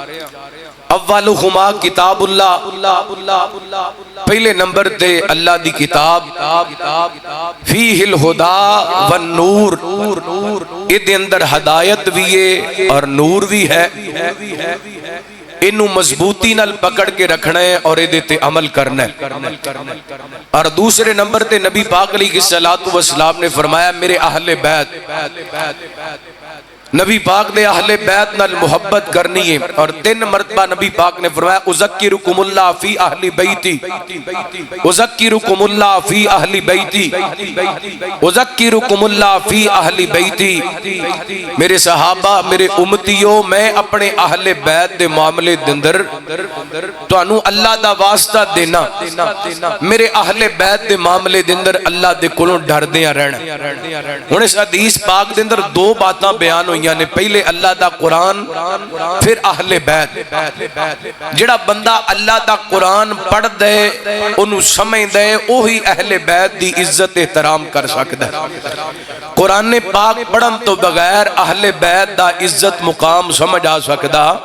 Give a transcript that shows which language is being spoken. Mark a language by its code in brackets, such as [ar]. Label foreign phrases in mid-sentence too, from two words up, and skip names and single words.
[ar] اولہما کتاب اللہ، [pa] پہلے نمبر تے اللہ دی کتاب، [ar] فیہ الہدی والنور، [pa] ادھے اندر ہدایت بھی ہے اور نور بھی ہے، انہوں مضبوطی نال پکڑ کے رکھنا ہے اور ادھے تے عمل کرنا ہے۔ اور دوسرے نمبر تے نبی پاک [ar] علیہ الصلوۃ والسلام [pa] نے فرمایا، میرے اہل بیت، نبی پاک نے اہل بیت نال محبت کرنی ہے، اور 3 مرتبہ نبی پاک نے فرمایا، [ar] اذکرکم اللہ فی اہل بیتی، اذکرکم اللہ فی اہل بیتی، اذکرکم اللہ فی اہل بیتی، [pa] میرے صحابہ میرے امتیوں، میں اپنے اہل بیت دے معاملے دے اندر تانوں اللہ دا واسطہ دینا، میرے اہل بیت دے معاملے دے اندر اللہ دے کولوں ڈردیاں رہنا۔ ہن اس حدیث پاک دے اندر 2 باتاں بیان ہوئی نے، پہلے اللہ دا قرآن، پھر اہل بیت۔ جڑا بندہ اللہ دا قرآن پڑھ دے، انہوں سمجھ دے، وہی اہل بیت دی عزت احترام کر سکتا ہے۔ قرآن پاک پڑھن تو بغیر اہل بیت دا عزت مقام سمجھ آ سکتا۔